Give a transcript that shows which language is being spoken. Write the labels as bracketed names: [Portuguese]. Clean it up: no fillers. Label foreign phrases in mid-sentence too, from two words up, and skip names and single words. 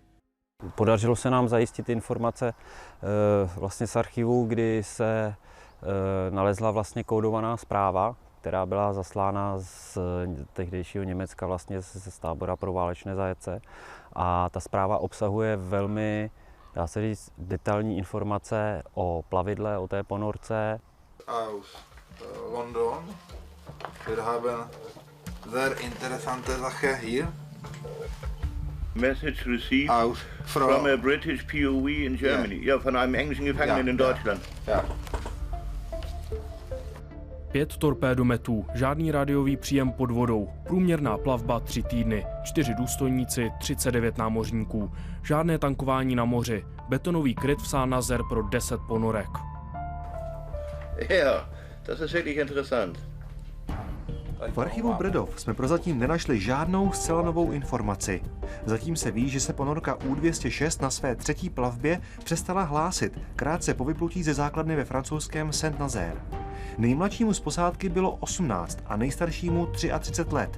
[Czech] Podařilo se nám zajistit informace vlastně z archivu, kdy se nalezla vlastně kódovaná zpráva, která byla zaslána z tehdejšího Německa, vlastně z tábora pro válečné zajatce. A ta zpráva obsahuje velmi dá se říct, detailní informace o plavidle, o té ponorce. [German] Aus London. Wir haben sehr interessante Sache hier. [English] Message received from a British POW in Germany. [German] Ja, von einem englischen Gefangenen in Deutschland. Ja. [Czech] 5 torpédometů, žádný rádiový příjem pod vodou, průměrná plavba 3 týdny, 4 důstojníci, 39 námořníků, žádné tankování na moři, betonový kryt vsán na zer pro 10 ponorek. [German] Ja, das ist wirklich interessant. [Czech] V archivu Bredov jsme prozatím nenašli žádnou zcela novou informaci. Zatím se ví, že se ponorka U-206 na své 3. plavbě přestala hlásit krátce po vyplutí ze základny ve francouzském Saint-Nazaire. Nejmladšímu z posádky bylo 18 a nejstaršímu 33 let.